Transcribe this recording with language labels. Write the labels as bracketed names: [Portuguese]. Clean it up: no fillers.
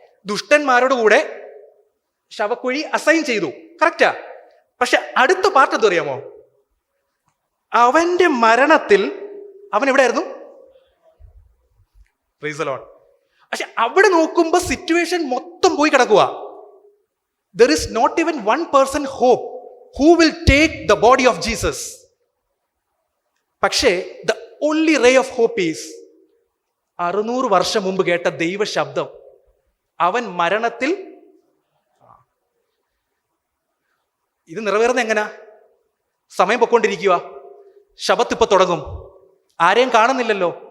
[Malayalam] ദുഷ്ടന്മാരോട് കൂടെ ശവക്കുഴി അസൈൻ ചെയ്തു. കറക്റ്റാ. പക്ഷെ അടുത്ത പാർട്ട് എന്തു അറിയാമോ? അവന്റെ മരണത്തിൽ അവൻ എവിടെയായിരുന്നു? [English] Praise the lord. [Malayalam] പക്ഷെ അവിടെ നോക്കുമ്പോൾ സിറ്റുവേഷൻ മൊത്തം പോയി കിടക്കുക. [English] There is not even one person hope who will take the body of Jesus. [Malayalam] പക്ഷേ [English] the only ray of hope is 600 [Malayalam] വർഷം മുമ്പ് കേട്ട ദൈവ ശബ്ദം. അവൻ മരണത്തിൽ. ഇത് നിറവേറുന്ന എങ്ങനാ? സമയം പൊക്കൊണ്ടിരിക്കുക, ശബത്ത് ഇപ്പൊ തുടങ്ങും, ആരെയും കാണുന്നില്ലല്ലോ.